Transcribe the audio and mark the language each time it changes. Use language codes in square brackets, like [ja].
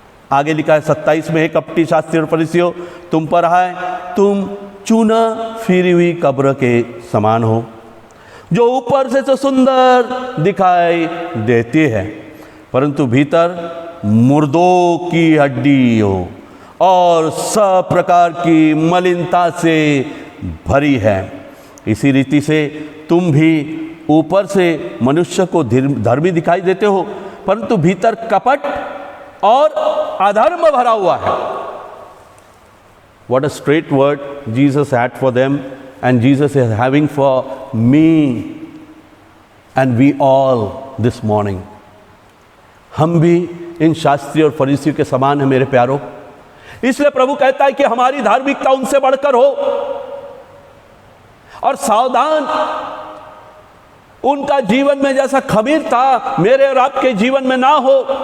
[hi] आगे लिखा है 27 में, हे कपटी शास्त्री और फरीसियों, तुम पर आए, तुम चूना फिरी हुई कब्र के समान हो, जो ऊपर से तो सुंदर दिखाई देती है, परंतु भीतर मुर्दों की हड्डी हो और सब प्रकार की मलिनता से भरी है। इसी रीति से तुम भी ऊपर से मनुष्य को धर्मी दिखाई देते हो, परंतु भीतर कपट और अधर्म भरा हुआ है। [en] What a straight word Jesus had for them, and Jesus is having for me and we all this morning. [hi] हम भी इन शास्त्री और फरीसियों के समान हैं मेरे प्यारों। इसलिए प्रभु कहता है कि हमारी धार्मिकता उनसे बढ़कर हो, और सावधान, उनका जीवन में जैसा खमीर था मेरे और आपके जीवन में ना हो।